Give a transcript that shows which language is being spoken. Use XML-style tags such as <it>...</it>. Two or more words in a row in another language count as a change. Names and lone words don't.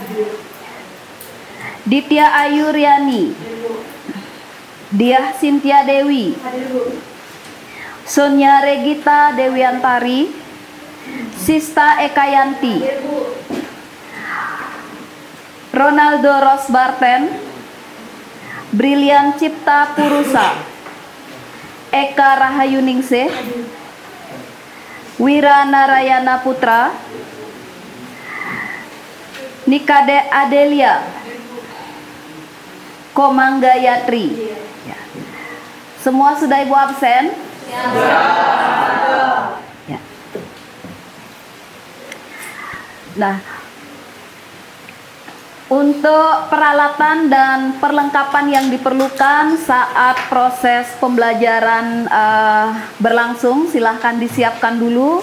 <id>Ditya Ayuryani, Diah Sintia Dewi, Sonia Regita Dewiantari, Sista Ekayanti, Ronaldo Rosbarten, Brilian Cipta Purusa, Eka Rahayuningsih, Wira Narayana Putra, Nikade Adelia, Komang Gayatri. Ya. Semua sudah Ibu absen? Ya. Nah, untuk peralatan dan perlengkapan yang diperlukan saat proses pembelajaran berlangsung, silahkan disiapkan dulu.</id>